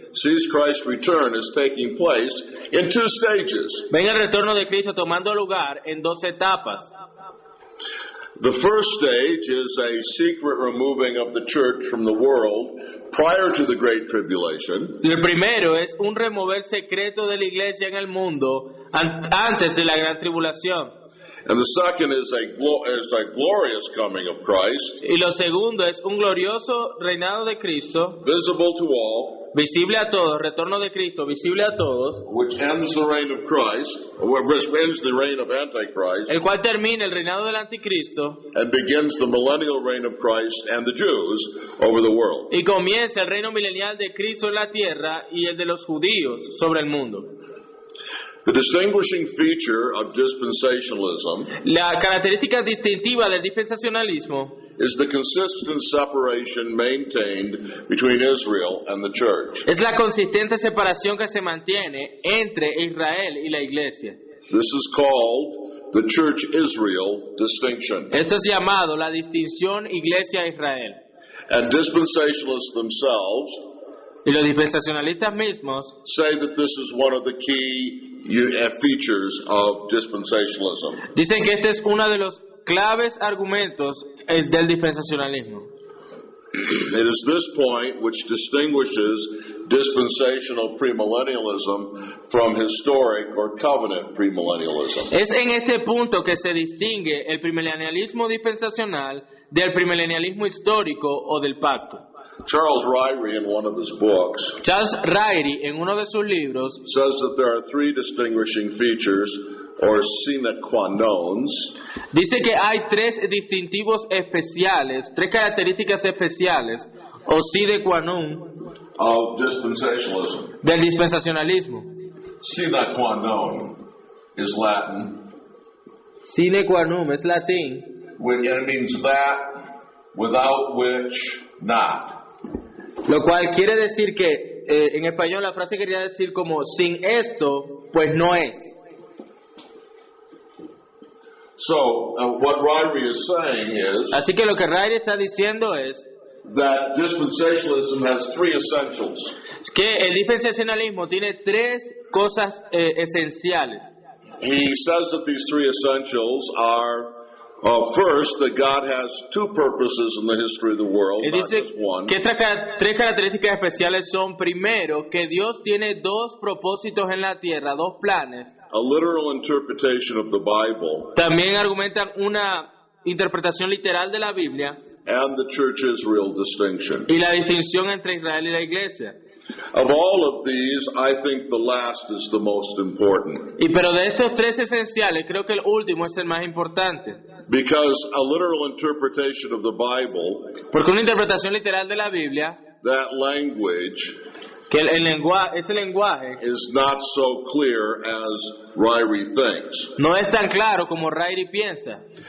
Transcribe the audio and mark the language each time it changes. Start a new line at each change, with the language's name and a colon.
English: sees Christ's return as taking place in two stages.
Spanish: ven el retorno de Cristo tomando lugar en dos etapas.
English: The first stage is a secret removing of the church from the world prior to the Great Tribulation.
Spanish: El primero es un remover secreto de la iglesia en el mundo antes de la gran tribulación.
English: And the second is a glorious coming of Christ,
Spanish: Y lo segundo es un glorioso reinado de Cristo,
English: visible to all,
Spanish: visible a todos, retorno de Cristo, visible a todos,
English: which ends the reign of Christ, which ends the reign of Antichrist,
Spanish: el cual termina el reinado del anticristo
English: and begins the millennial reign of Christ and the Jews over the world.
Spanish: y comienza el reino milenial de Cristo en la tierra y el de los judíos sobre el mundo.
English: The distinguishing feature of dispensationalism
Spanish: La característica distintiva del dispensacionalismo
English: is the consistent separation maintained between Israel and the church.
Spanish: es la consistente separación que se mantiene entre Israel y la iglesia.
English: This is called the church-Israel distinction.
Spanish: Esto es llamado la distinción iglesia-Israel.
English: And dispensationalists themselves
Spanish: Y los dispensacionalistas mismos
English: say that this is one of the key features of dispensationalism.
Spanish: dicen que este es uno de los claves argumentos del dispensacionalismo.
English: It is this point which distinguishes dispensational premillennialism from historic or covenant premillennialism.
Spanish: Es en este punto que se distingue el premilenialismo dispensacional del premilenialismo histórico o del pacto.
English: Charles Ryrie, in one of his books,
Spanish: Charles Ryrie, en uno de sus libros,
English: says that there are three distinguishing features, or sine qua nons,
Spanish: dice que hay tres distintivos especiales, tres características especiales, o sine qua non,
English: of dispensationalism.
Spanish: del dispensacionalismo.
English: Sine qua non is Latin,
Spanish: Sine qua non es latín,
English: and it means that, without which, not.
Spanish: Lo cual quiere decir que, en español la frase quería decir como, sin esto, pues no es.
English: So, what Ryrie is saying is
Spanish: Así que lo que Ryrie está diciendo es
English: that dispensationalism has three essentials.
Spanish: que el dispensacionalismo tiene tres cosas esenciales.
English: He says that these three essentials are, first, that God has two purposes in the history of the world,
Spanish: Y dice
English: just one.
Spanish: que estas tres características especiales son, primero, que Dios tiene dos propósitos en la tierra, dos planes.
English: A literal interpretation of the Bible
Spanish: También argumentan una interpretación literal de la Biblia
English: and the church-Israel distinction.
Spanish: y la distinción entre Israel y la iglesia.
English: Of all of these, I think the last is the most important,
Spanish: Pero de estos tres esenciales, creo que el último es el más importante.
English: because a literal interpretation of the Bible,
Spanish: Porque una interpretación literal de la Biblia,
English: that language,
Spanish: que ese lenguaje
English: is not so clear as Ryrie thinks.
Spanish: no es tan claro como Ryrie piensa.